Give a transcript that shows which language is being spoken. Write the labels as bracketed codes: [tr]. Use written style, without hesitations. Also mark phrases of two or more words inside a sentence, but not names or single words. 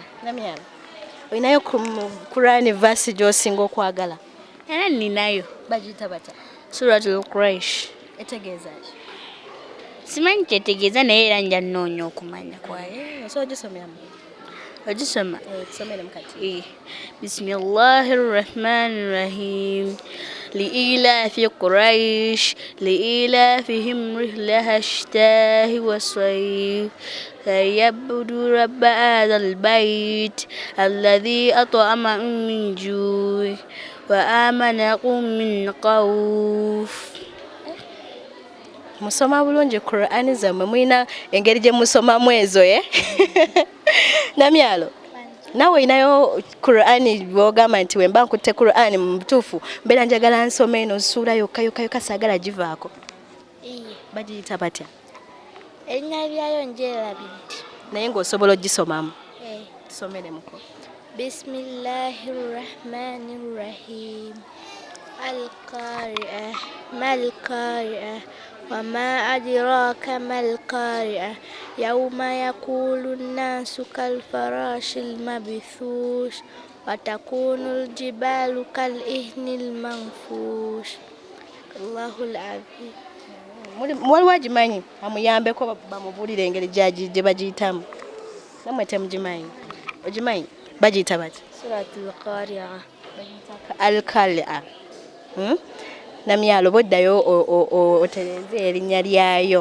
[lg] Namyalo olinayo Quran verse gy'osinga okwagala? Era ninayo. Bagiyita bata? Suratul Quraish. Etegeeza ki? Simanyi kyetegeeza naye era nja nnoonya okumanya kwayo. Osobola ogisomeramu? Ogisoma? Tusomeremu kati. [ar] بسم الله الرحمن الرحيم. لإيلاف قريش لإيلافهم رحلة الشتاء والصيف فليعبدوا رب هذا البيت الذي أطعمهم من جوع وآمنهم من خوف. [lg] Musoma bulungi Qur'ani zammwe mulina engeri gye musomamu ezo Namyalo nawe inayo Qur'ani bwogamba nti wemba nkutte Qur'ani mu butuufu mbeera njagala nsome eno ssuula yokka saagala givaako. Bagiyita batya? Erinnya lyayo ngyerabidde naye ng'osobola ogisomamu. Tusomeremuko. [ar] بسم الله الرحمن الرحيم. القارعة ما القارعة وما أدراك ما القارعة يوم يكون الناس كالفراش المبثوث وتكون الجبال كالإهن المنفوش. الله العظيم. [lg] Waliwo agimanyi amuyambeko bamubuulire engeri gye bagiyitamu? Namwe temugimanyi? Ogimanyi? Bagiyita bati? Suratul Qari'a. Al-Qari'a. Namyalo boddayo otereze erinnya lyayo.